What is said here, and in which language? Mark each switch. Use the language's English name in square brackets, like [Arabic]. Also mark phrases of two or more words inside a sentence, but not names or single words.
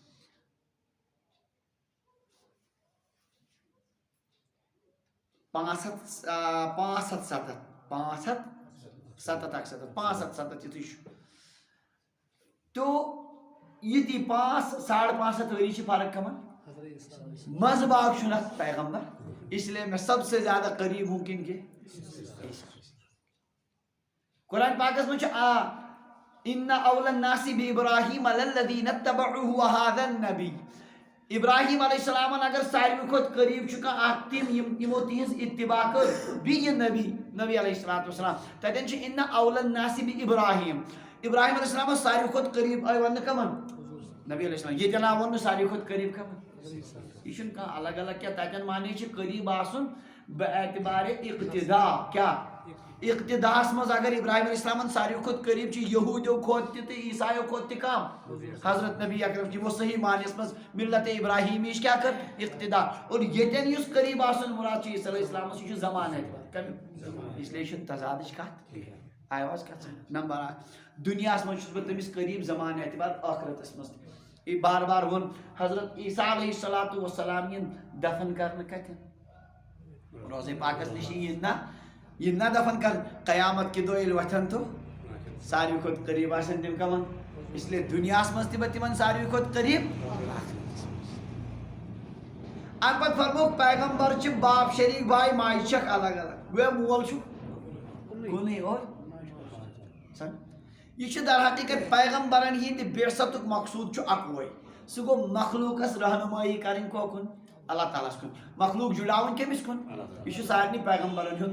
[Kashmiri] 577 یُتھُے چھُ تو یِتی 5-5.5 ؤری چھِ فرق کمن منٛزٕ باگ چھُنہٕ اَتھ پیغمبر [Urdu] اس لیے میں سب سے زیادہ قریب ہوں [Kashmiri] کن کے قرآن پاکس منٛز چھُ [Arabic] ان اول الناس بابراہیم للذین اتبعوہ وہذا النبی [Kashmiri] ابراہیم علیہ السلامن اگر ساروی کھۄتہٕ قریٖب چھُ کانٛہہ اکھ تِم یِمو تِہنٛز اتباع کٔر بیٚیہِ نبی [Arabic] علیہ الصلوٰۃ والسلام [Kashmiri] تتٮ۪ن چھُ [Arabic] ان اول الناس بابراہیم [Kashmiri] ابراہیم علیہ السلامس ساروی کھۄتہٕ قریٖب آیہِ وننہٕ کمن نبی علیہ السلام ییٚتٮ۪ن آو وننہٕ ساروی کھۄتہٕ قریٖب کمن یہ چھُنہٕ کانٛہہ الگ الگ کینٛہہ تتٮ۪ن معنی چھِ قریٖب آسُن بہ اعتبارِ اقتدا کیٛاہ اقتداہس منٛز اگر ابراہیم علیہ السلامن ساروی کھۄتہٕ قریٖب چھِ یہوٗدیو کھۄتہٕ تہِ تہٕ عیسایو کھۄتہٕ تہِ کم حضرت نبی اکرم یِمو صحیح معنیَس منٛز ملت ابراہیمیٖچ کیٛاہ کٔر اقتدا اور ییٚتٮ۪ن یُس قریٖب آسُن مراد چھُ عیسیٰ علیہ السلامس یہِ چھُ زمان اعتبار کمیُک اس لیے چھُنہٕ تضادٕچ کتھ آیہِ واز کتھ نمبر 1 دُنیاہس منٛز چھُس بہٕ تٔمِس قریٖب زمان اعتبار ٲخرتس منٛز تہِ بار بار ووٚن حضرت عیسیٰ [Arabic] علیہ الصلوٰۃ والسلام [Kashmiri] یِن دفن کرنہٕ کتٮ۪ن روزے پاکس نِش یِن نا دفن کرنہٕ قیامت کہِ دۄہ ییٚلہِ وۄتھن تو ساروی کھۄتہٕ قریٖب آسن تِم کمن اس لیے دُنیاہس منٛز تہِ بہٕ تِمن ساروی کھۄتہٕ قریٖب امہِ پتہٕ فرمووُکھ پیغمبر چھِ باپ شریٖک بھاے ماجہِ چھکھ الگ الگ گویا مول چھُ کُنُے اور یہ چھُ در حقیقت پیغمبرن ہِنٛدِ بعثتُک مقصوٗد چھُ اکوے سُہ گوٚو مخلوٗقس رہنمٲیی کرٕنۍ کوکُن اللہ تعالیٰ ہس کُن مخلوٗق جُڑاوُن کٔمِس کُن یہِ چھُ سارنٕے پیغمبرن ہُنٛد